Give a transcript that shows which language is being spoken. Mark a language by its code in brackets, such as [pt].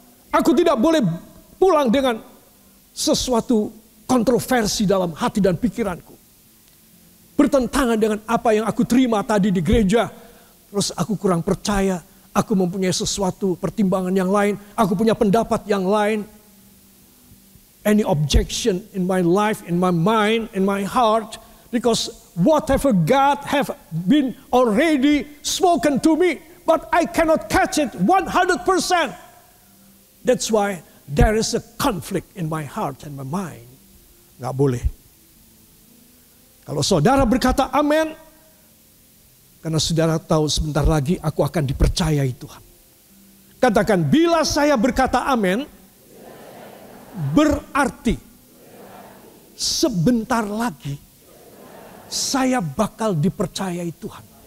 [id] Aku tidak boleh pulang dengan sesuatu kontroversi dalam hati dan pikiranku. Bertentangan dengan apa yang aku terima tadi di gereja. Terus aku kurang percaya. Aku mempunyai sesuatu pertimbangan yang lain. Aku punya pendapat yang lain. [en] Any objection in my life, in my mind, in my heart. Because whatever God have been already spoken to me, but I cannot catch it 100%. That's why there is a conflict in my heart and my mind. [id] Gak boleh. Kalau saudara berkata amin, karena saudara tahu sebentar lagi aku akan dipercayai Tuhan. Katakan, bila saya berkata amin, berarti sebentar lagi saya bakal dipercayai Tuhan.